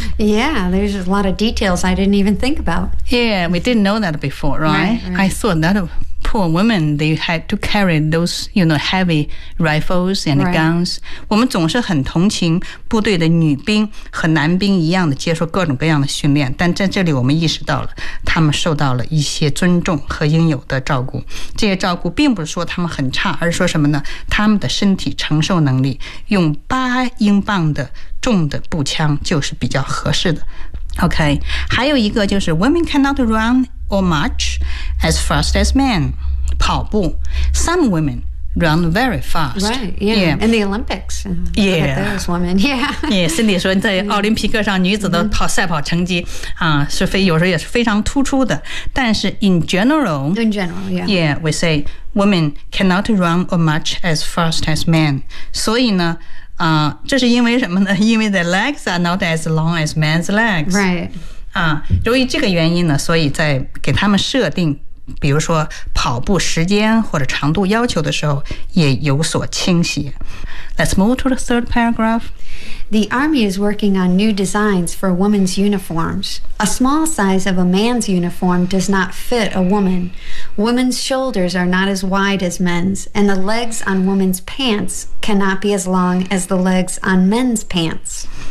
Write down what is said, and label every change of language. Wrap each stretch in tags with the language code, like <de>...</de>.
<en>Yeah, there's a lot of details I didn't even think about. Yeah, we didn't know that before, right? Right, right. I thought that poor women, they had to carry those, you know, heavy rifles and guns. Right.</en> <zh>我们总是很同情部队的女兵和男兵一样的接受各种各样的训练，但在这里我们意识到了，他们受到了一些尊重和应有的照顾。这些照顾并不是说他们很差，而是说什么呢？他们的身体承受能力，用8英镑的重的步枪就是比较合适的。</zh> <en>OK,</en> <zh>还有一个就是</zh> <en>women cannot run or march as fast as men.</en> <zh>跑步</zh> <en>Some women run very fast. Right, yeah. Yeah. In the Olympics. Yeah. Those women, yeah.</en> <zh>Yeah, Cindy 说在奥林匹克上女子的跑赛跑成绩、是非有时候也是非常突出的。但是</zh> <en>in general, yeah. Yeah, we say women cannot run or march as fast as men.</en> <zh>所以呢这是因为什么呢？因为</zh> <en>the legs are not as long as men's legs. Right.</en> <zh>由于这个原因呢，所以在给他们设定比如说跑步时间或者长度要求的时候也有所倾斜。</zh> <en>Let's move to the third paragraph. The Army is working on new designs for women's uniforms. A small size of a man's uniform does not fit a woman. Women's shoulders are not as wide as men's, and the legs on women's pants cannot be as long as the legs on men's pants.</en>